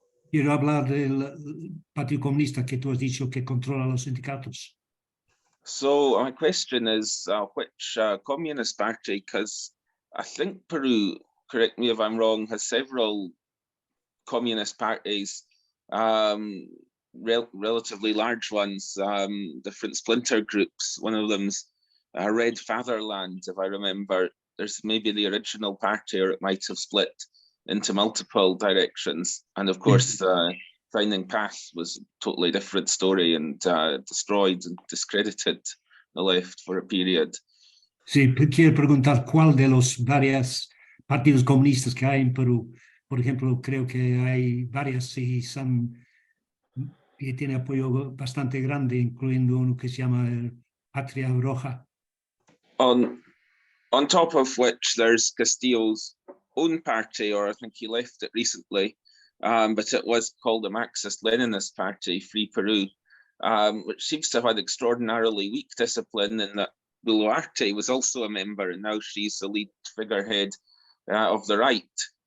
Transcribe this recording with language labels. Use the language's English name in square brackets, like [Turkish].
[Spanish] Quiero hablar del Partido Comunista que tú has dicho que controla los sindicatos. [English] So my question is, which Communist Party? Because I think Peru, correct me if I'm wrong, has several communist parties, relatively large ones, different splinter groups. One of them's Red Fatherland, if I remember. There's maybe the original party, or it might have split into multiple directions. And of course, Finding Path was a totally different story and destroyed and discredited the left for a period. [Spanish] Sí, quiero preguntar cuál de los varios partidos comunistas que hay en Perú. Por ejemplo, creo que hay varias y que tiene apoyo bastante grande, incluyendo uno que se llama el Patria Roja. [English] On top of which there's Castillo's own party, or I think he left it recently, but it was called the Marxist-Leninist Party, Free Peru, which seems to have had extraordinarily weak discipline in that Boluarte was also a member, and now she's the lead figurehead of the right.